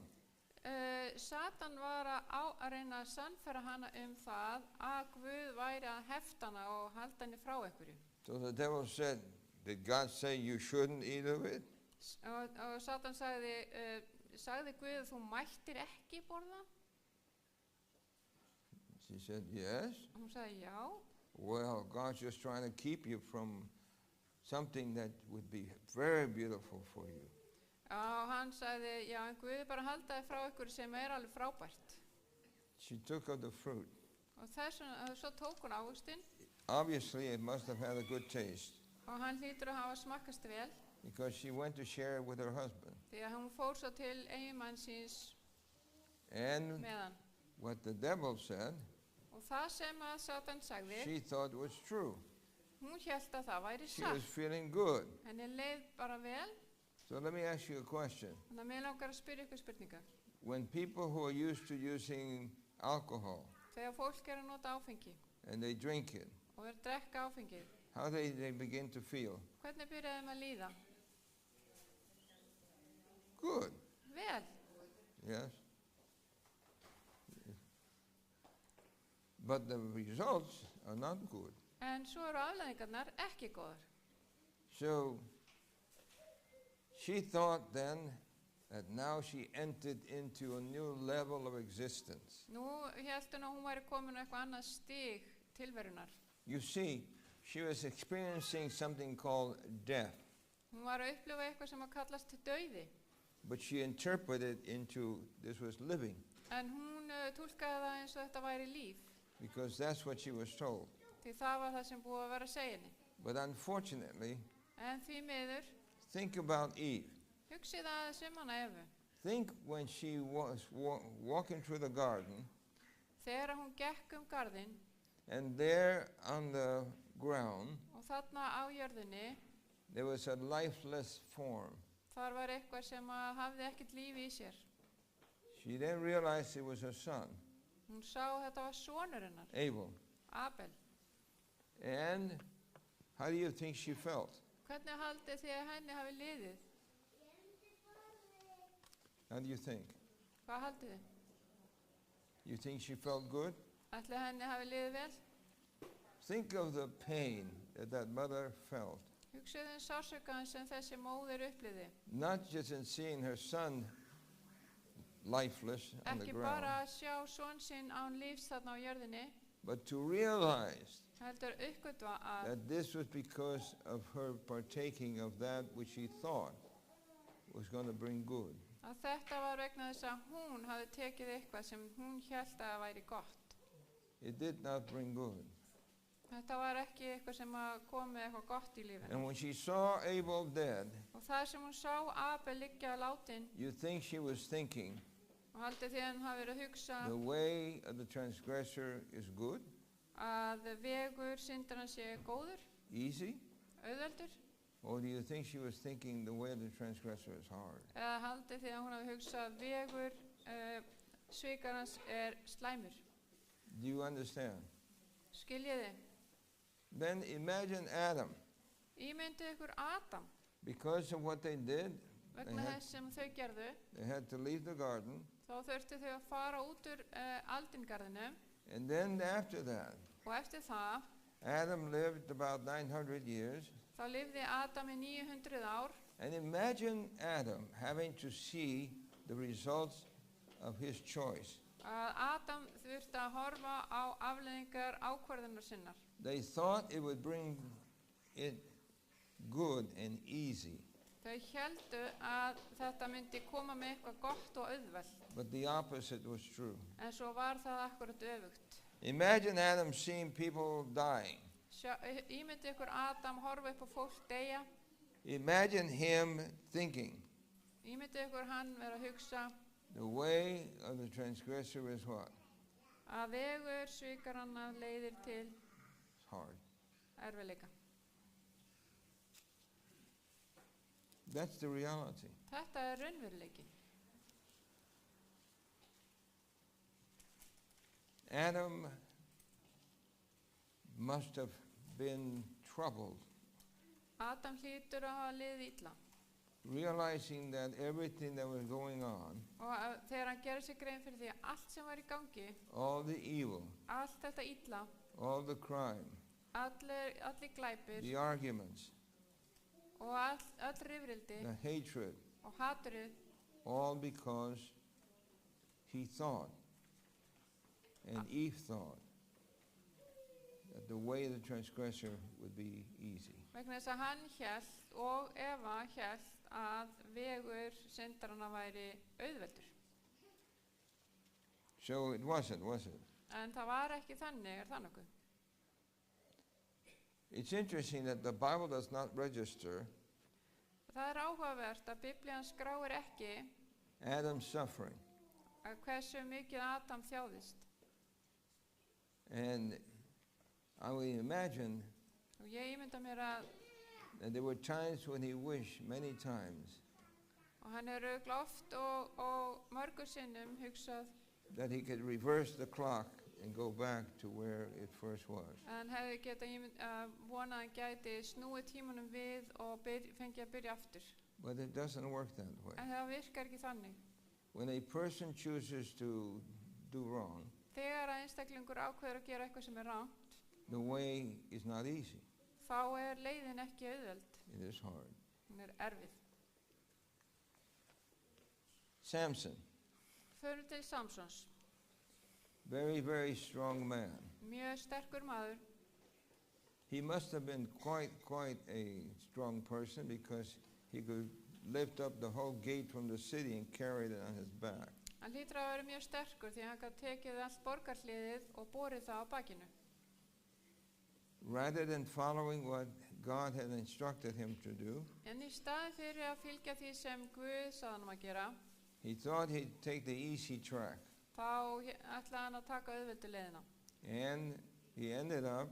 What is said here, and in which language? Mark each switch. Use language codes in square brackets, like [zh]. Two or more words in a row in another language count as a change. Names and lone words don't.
[is] Satan var að reyna að sannfæra hana það að Guð væri að hefta hana og halda henni frá einhverju. [en] So the devil said, did God say you shouldn't eat of it? [is] Og Satan sagði Guð, þú mættir ekki borða? [en] She said, yes. [is] Og hún sagði já. [en] Well, God's just trying to keep you from something that would be very beautiful for you. [is] Og hann sagði, já, en Guð bara halda þig frá einhverju sem alveg frábært. [en] She took of the fruit. [is] Og svo tók hún ávöxtinn [en] Obviously, it must have had a good taste [is] og hann hlýtur að hafa smakkast vel [en] because she went to share it with her husband. [is] því að hún fór svo til eiginmann síns [en] And [is] með hann. [en] what the devil said, [is] Og það sem að Satan sagði, [en] she thought was true. [is] hún hélt að það væri [en] She was [is] satt. [en] feeling good. [is] Henni leið bara vel, [en] So let me ask you a question. [is] þannig að mér langar að spyrja ykkur spurningar. [en] When people who are used to using alcohol [is] Þegar fólk að nota áfengi [en] and they drink it, [is] og að drekka áfengið, [en] how they begin to feel? [is] hvernig byrjaði þeim að líða? [en] Good. [is] Vel. [en] Yes. But the results are not good. [is] En svo eru afleiðingarnar ekki góðar. [en] So she thought then that now she entered into a new level of existence. [is] Nú hélt hún að hún væri komin á eitthvað annað stig tilverunar. [en] You see, she was experiencing something called death, [is] Hún var að upplifa eitthvað sem að kallast dauði. [en] but she interpreted into this was living [is] En hún túlkaði það eins og þetta væri líf. [en] because that's what she was told. [is] Því það var það sem búið að vera að segja henni. [en] But unfortunately, [is] En því miður, [en] think about Eve. [is] hugsið aðeins hana Evu. [en] Think when she was walking through the garden, [is] Þegar hún gekk garðinn [en] and there on the ground [is] og þarna á jörðinni, [en] there was a lifeless form. [is] þar var eitthvað sem að hafði ekkert líf í sér. [en] She then realized it was her son, [is] Hún sá að þetta var sonur hennar, Abel. Abel. [en] And how do you think she felt? [is] Hvernig haldið þið að henni hafi liðið? [en] How do you think? [is] Hvað haldið þið? [en] You think she felt good? [is] Ætli henni hafi liðið vel? [en] Think of the pain that that mother felt, [is] Hugsið sársaukaðan sem þessi móðir upplifði. [en] not just in seeing her son lifeless on the [is] Ekki bara [en] ground, [is] að sjá son sinn án lífs þarna á jörðinni, [en] but to realize [is] heldur uppgötva að [en] that this was because of her partaking of that which she thought was going to bring good. [is] þetta var vegna þess að hún hafi tekið eitthvað sem hún hélt að væri gott. [en] It did not bring good. [is] Þetta var ekki eitthvað sem að kom með eitthvað gott í lífinu. [en] And when she saw Abel dead, [is] Og það sem hún sá Abel liggja látin, [en] you think she was thinking, [is] og haldið því að hún hafi verið að hugsa [en] the way of the transgressor is good, [is] að vegur syndarans sé góður, [en] easy? [is] auðveldur, [en] Or do you think she was thinking the way of the transgressor is hard? [is] eða haldið því að hún hafi hugsað að vegur svikarans slæmur. [en] Do you understand? [is] Skiljiði? [en] Then imagine Adam. [is] Ímyndið ykkur Adam, [en] Because of what they did, [is] vegna þess sem þau gerðu, [en] they had to leave the garden. [is] þá þurftu þau að fara út úr aldingarðinu [en] And then after that, [is] og eftir það, [en] Adam lived about 900 years. [is] þá lifði Adam í 900 ár [en] And imagine Adam having to see the results of his choice. [is] að Adam þurfti að horfa á afleiðingar ákvörðunar sinnar. [en] They thought it would bring it good and easy, [is] Þau heldu að þetta myndi koma með eitthvað gott og auðvelt, [en] but the opposite was true. [is] en svo var það akkurat öfugt. [en] Imagine Adam seeing people dying. [is] Ímyndið ykkur Adam horfa upp á fólk deyja. [en] Imagine him thinking, [is] Ímyndið ykkur hann vera að hugsa [en] the way of the transgressor is what? [is] að vegur svikaranna leiðir til [en] It's hard. [is] erfiðleika. [en] That's the reality. [is] Þetta raunveruleiki. [en] Adam must have been troubled, [is] Adam hlýtur að hafa liðið illa [en] realizing that everything that was going on, [is] og þegar hann gerir sig grein fyrir því að allt sem var í gangi, [en] all the evil, [is] allt þetta illa, [en] all the crime, [is] allir glæpir [en] the arguments, [is] og öll rifrildi [en] the hatred, [is] og haturið, [en] all because he thought, and Eve thought, that the way of the transgressor would be easy. [is] vegna þess að hann hélt og Eva hélt að vegur syndaranna væri auðveldur. [en] So it wasn't, was it? [is] En það var ekki þannig, það nokkuð? [en] It's interesting that the Bible does not register [is] Það áhugavert að Biblían skráir ekki [en] Adam's suffering. [is] að hversu mikið Adam þjáðist. [en] And I would imagine [is] Og ég ímynda mér að [en] that there were times when he wished many times [is] og hann örugglega oft og mörgur sinnum hugsað [en] that he could reverse the clock and go back to where it first was. [is] að hann hefði getað vonað að hann gæti snúið tímanum við og fengið að byrja aftur. [en] But it doesn't work that way. [is] En það virkar ekki þannig. [en] When a person chooses to do wrong, [is] Þegar að einstaklingur ákveður að gera eitthvað sem rangt, [en] the way is not easy. [is] þá leiðin ekki auðveld. [en] It is hard. [is] Hún erfið. Samson, Förum til Samsons. [en] very, very strong man. [is] Mjög sterkur maður. [en] He must have been quite a strong person because he could lift up the whole gate from the city and carry it on his back. [is] Hann hlýtur að vera mjög sterkur því hann gat tekið allt borgarhliðið og borið það á bakinu. [en] Rather than following what God had instructed him to do, [is] En í staðinn fyrir að fylgja því sem Guð sagði hann að gera, [en] he thought he'd take the easy track. [is] þá ætlaði hann að taka auðveldu leiðina. [en] And he ended up